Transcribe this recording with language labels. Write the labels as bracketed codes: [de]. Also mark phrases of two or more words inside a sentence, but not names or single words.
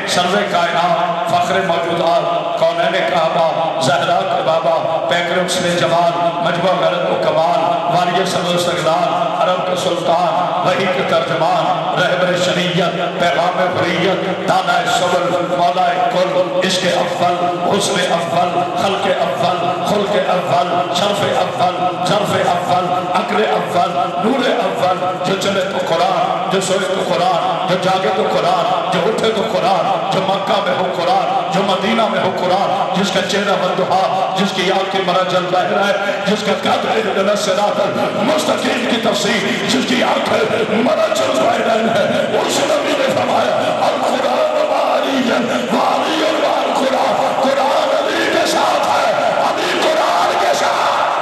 [ur] سرور کائنات فخر موجودات کونین کعبہ زہرا کے بابا پیکر حسن جمال مجمع غیرت و کمال والی صدر استقلال عرب کے سلطان وحی کے ترجمان رہبر شریعت پیغام حریت دانہ صبر مولا کل عشق اول حسن اول خلق اول خلق اول شرف اول ظرف اول عقل اول نور اول. جو چلے تو قرآن, جو سوئے تو قرآن, جو جاگے تو قرآن, جو اٹھے تو قرآن, جو مکہ میں ہو قرآن, جو مدینہ میں ہو قرآن, جس کا چہرہ بندہا, جس کی آنکھ کی مرجل ظاہر ہے, جس کا قدر [ar] اہدنا صراط المستقیم [ur] کی تفسیر, جس کی آنکھ مرجل ظاہر ہے, اس نبی نے فرمایا [ar] القرآن وعلیاً وعلیاً والقرآن, [ur] قرآن علی کے ساتھ ہے, علی قرآن کے ساتھ.